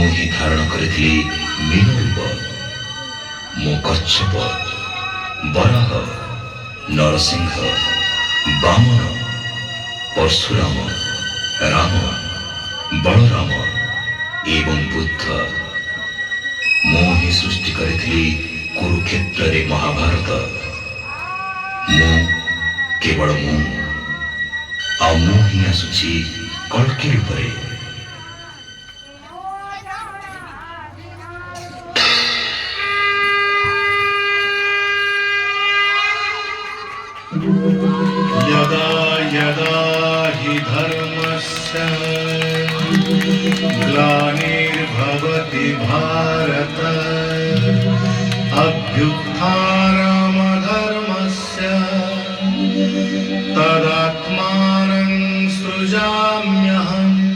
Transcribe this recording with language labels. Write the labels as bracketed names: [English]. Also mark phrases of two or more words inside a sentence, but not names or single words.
[Odia] ହିଁ ଧାରଣ କରିଥିଲି ମୀନ ରୂପ ମୁଁ କଚ୍ଛପ ବରାହ ନରସିଂହ ବାମନ ପରଶୁରାମ ରାମ ବଳରାମ ଏବଂ ବୁଦ୍ଧ ମୁଁ ହିଁ ସୃଷ୍ଟି କରିଥିଲି କୁରୁକ୍ଷେତ୍ରରେ ମହାଭାରତ ମୁଁ କେବଳ ମୁଁ ଆଉ ମୁଁ ହିଁ ଆସୁଛି କଳ୍କି ରୂପରେ [Sanskrit] यदा यदा हि धर्मस्य ग्लानिर्भवति भारत अभ्युत्थानमधर्मस्य तदात्मानं सृजाम्यहम्